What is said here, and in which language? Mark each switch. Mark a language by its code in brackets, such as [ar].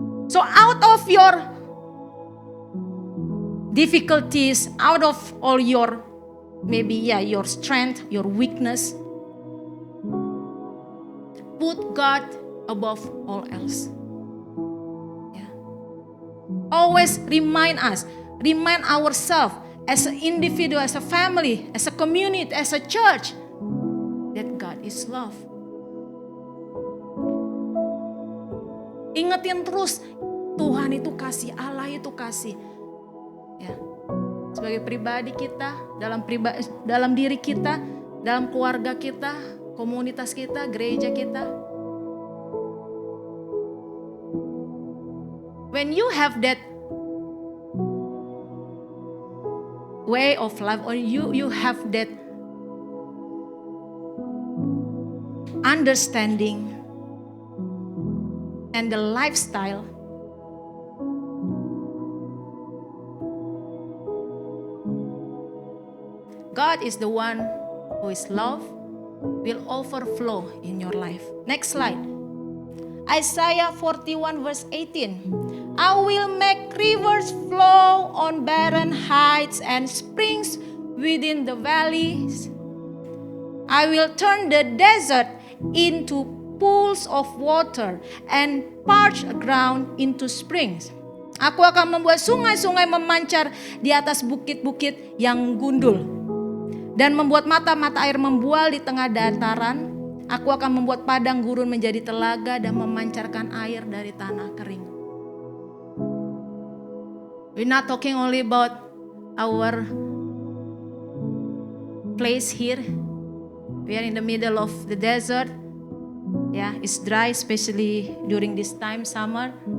[en] So out of your difficulties, out of all your maybe your strength, your weakness, put God above all else. Always remind ourselves as an individual, as a family, as a community, as a church, that God is love. [id] Ingetin terus, Tuhan itu kasih, Allah itu kasih. Sebagai pribadi kita, dalam diri kita, dalam keluarga kita, komunitas kita, gereja kita. [en] When you have that way of life, or you have that understanding and the lifestyle, God is the one who is love, will overflow in your life. Next slide. Isaiah 41 verse 18. I will make rivers flow on barren heights and springs within the valleys. I will turn the desert into pools of water and parched ground into springs. [id] Aku akan membuat sungai-sungai memancar di atas bukit-bukit yang gundul. Dan membuat mata-mata air membual di tengah dataran. Aku akan membuat padang gurun menjadi telaga dan memancarkan air dari tanah kering. [en] We're not talking only about our place here. We are in the middle of the desert. It's dry, especially during this time, summer.